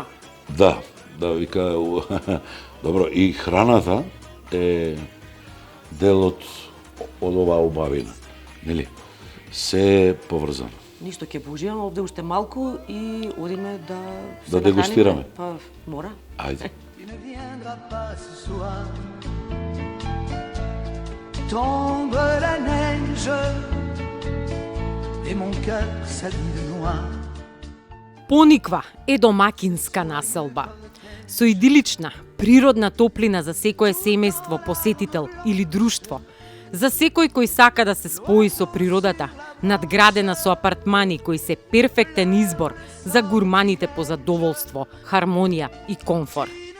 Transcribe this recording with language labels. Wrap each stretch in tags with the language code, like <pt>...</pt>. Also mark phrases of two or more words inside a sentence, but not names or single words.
<mk>Да, вика, добро, и храната е дел од оваа убавина, нели? Се е поврзано. Ништо ќе поуживаме овде уште малку и одиме да се Да дегустираме. нахраниме. Па, мора. Ајде.</mk> <fr>Tu ne viendras pas ce soir. Tombe la neige et mon cœur s'habille de noir.</fr> <mk>Пониква е домакинска населба. Со идилична, природна топлина за секое семејство, посетител или друштво. За секој кој сака да се спои со природата, надградена со апартмани кои се перфектен избор за гурманите по задоволство, хармонија и комфор.</mk>